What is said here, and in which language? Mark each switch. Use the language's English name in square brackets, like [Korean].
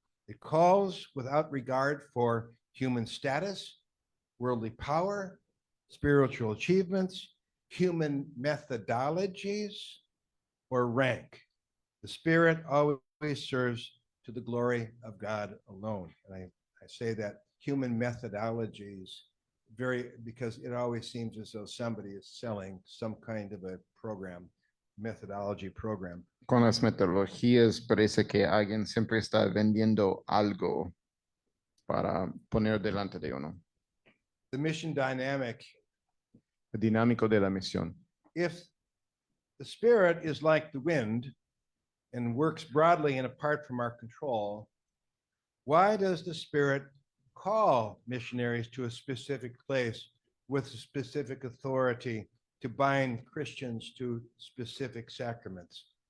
[English] It calls without regard for human status, worldly power, spiritual achievements, human methodologies, or rank. The Spirit always serves to the glory of God alone. And I say that human methodologies because it always seems as though somebody is selling some kind of a program, methodology program. [Spanish] Con las metodologías parece que alguien siempre está vendiendo algo para poner delante de uno. [English] The mission dynamic, [Spanish] El dinámico de la misión. [English] if the Spirit is like the wind and works broadly and apart from our control, why does the Spirit call missionaries to a specific place with a specific authority to bind Christians to specific sacraments?